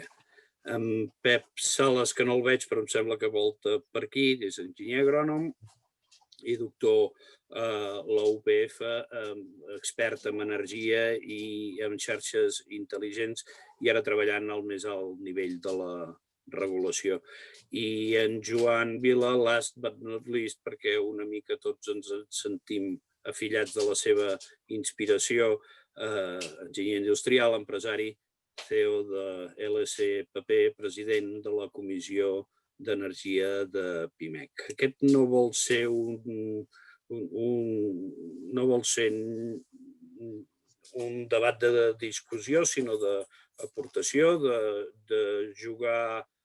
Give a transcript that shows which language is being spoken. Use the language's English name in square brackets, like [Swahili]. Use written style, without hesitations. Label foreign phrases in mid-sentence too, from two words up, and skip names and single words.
[Catalan] En Pep Sales, que no el veig, però em sembla que volta per aquí, és enginyer agrònom i doctor a la UPF, expert en energia i en xarxes intel·ligents i ara treballant al més alt nivell de la regulació. I en Joan Vila, [English] last but not least, [Catalan] perquè una mica tots ens sentim afillats de la seva inspiració, enginyer industrial, empresari, CEO de LSPP, president de la Comissió d'Energia de PIMEC. Aquest no vol ser un debat de discussió, sinó d'aportació, de jugar